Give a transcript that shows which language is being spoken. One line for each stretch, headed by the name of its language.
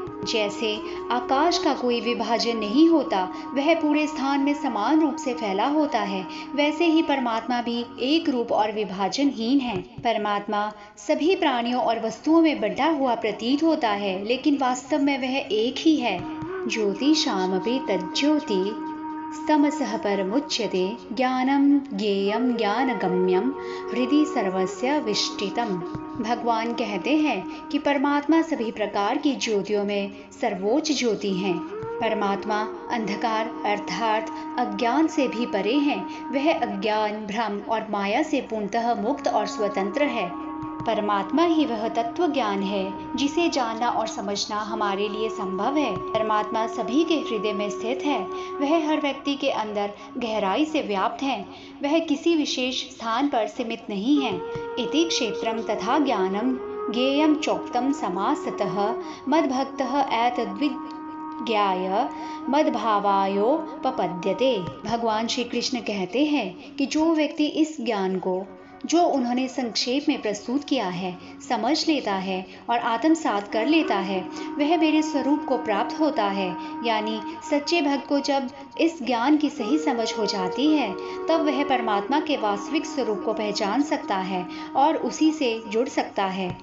Hindi: जैसे आकाश का कोई विभाजन नहीं होता, वह पूरे स्थान में समान रूप से फैला होता है, वैसे ही परमात्मा भी एक रूप और विभाजनहीन है। परमात्मा सभी प्राणियों और वस्तुओं में बंटा हुआ प्रतीत होता है, लेकिन वास्तव में वह एक ही है।
Sanskrit: ज्योतिषामपि तज्ज्योति तमसः परमुच्यते ज्ञानं ज्ञेयं ज्ञानगम्यं हृदि सर्वस्य विष्टितम्।
Hindi: भगवान कहते हैं कि परमात्मा सभी प्रकार की ज्योतियों में सर्वोच्च ज्योति हैं। परमात्मा अंधकार अर्थात अज्ञान से भी परे हैं। वह अज्ञान, भ्रम और माया से पूर्णतः मुक्त और स्वतंत्र है। परमात्मा ही वह तत्व ज्ञान है जिसे जानना और समझना हमारे लिए संभव है। परमात्मा सभी के हृदय में स्थित है। वह हर व्यक्ति के अंदर गहराई से व्याप्त है। वह किसी विशेष स्थान पर सीमित नहीं है।
Sanskrit: इति क्षेत्रम तथा ज्ञानम ज्ञेयं चोक्तम समासतः मद्भक्तः एतद्विज्ञाय मद्भावायोपपद्यते।
Hindi: भगवान श्री कृष्ण कहते हैं कि जो व्यक्ति इस ज्ञान को जो उन्होंने संक्षेप में प्रस्तुत किया है समझ लेता है और आत्मसात कर लेता है, वह मेरे स्वरूप को प्राप्त होता है। यानी सच्चे भक्त को जब इस ज्ञान की सही समझ हो जाती है, तब वह परमात्मा के वास्तविक स्वरूप को पहचान सकता है और उसी से जुड़ सकता है।